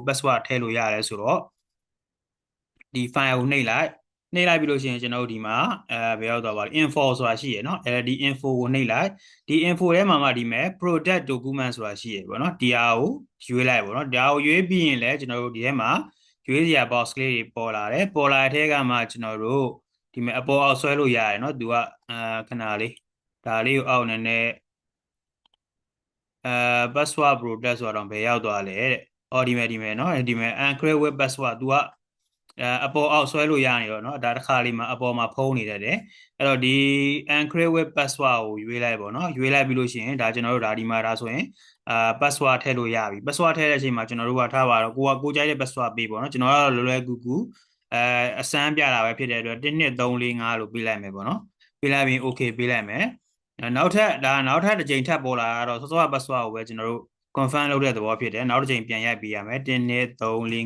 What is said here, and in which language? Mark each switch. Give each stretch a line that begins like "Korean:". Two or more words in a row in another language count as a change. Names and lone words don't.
Burmese: password ထည့်လို့ရလဲဆိုတော့ဒီ file ကိုနှိပ်လိုက်ပြီးလို့ရှိရင်ကျွန်တော်တို့ဒီမှာဘယ်ရောက်သွားပါလဲ info ဆိုတာရှိရယ်เนาะအဲဒီ info ကိုနှိပ်လိုက်ဒီ info ထဲမှာမှဒီမဲ့
English: product document
Burmese: ဆိုတာရှိရယ်ပေါ့เนาะဒီဟာကိုရွေးလိုက်ပေါ့เนาะဒါကိုရွေးပြီးရင်လည်းကျွန်တော်တို့ဒီထဲမှာရွေးစရာ box လေးတွေပေါ်လာတယ်ပေါ်လာတဲ့ထဲကမှကျွန်တော်တို့ဒီမဲ့အပေါ်အောက်ဆွဲလို့ရတယ်เนาะသူကခဏလေးဒါလေးကိုအောက်နေနဲ့
English: password product
Burmese: ဆိုတော့ဘယ်ရောက်သွားလဲတဲ့အော်ဒီမဲ့เนาะဒီမဲ့
English: encrypt with password
Burmese: သူကအပေါ်အောက်ဆွဲလို့ရနေတော့เนาะဒါတစ်ခါလေးမှာအပေါ်မှာဖုံးနေတတ်တယ်အဲ့တော့ဒီ
English: encrypt with password
Burmese: ကိုရွေးလိုက်ပေါ့เนาะရွေးလိုက်ပြီးလို့ရှိရင်ဒါကျွန်တော်တို့ဒါဒီမှာဒါဆိုရင်password ထည့်လို့ရပြီ password ထည့်တဲ့အချိန်မှာကျွန်တော်တို့ကထားပါတော့ကိုကြိုက်တဲ့ password ပေးပေါ့เนาะကျွန်တော် ကတော့လွယ်လွယ်ကူကူအစမ်းပြတာပဲဖြစ်တဲ့အတွက်1 2 3 4 5လို့ပေးလိုက်မယ်ပေါ့เนาะပေးလိုက်ပြီး okay ပေးလိုက်မယ်နောက်ထပ်တစ်ချိန်ထပ်ပေါ်လာတော့စောစောက password ကိုပဲကျွန်တော်တို့ confirm လုပ်တဲ့သဘောဖြစ်တယ်နောက်တစ်ချိန်ပြန်ရိုက်ပေးရမယ်1 2 3 4 5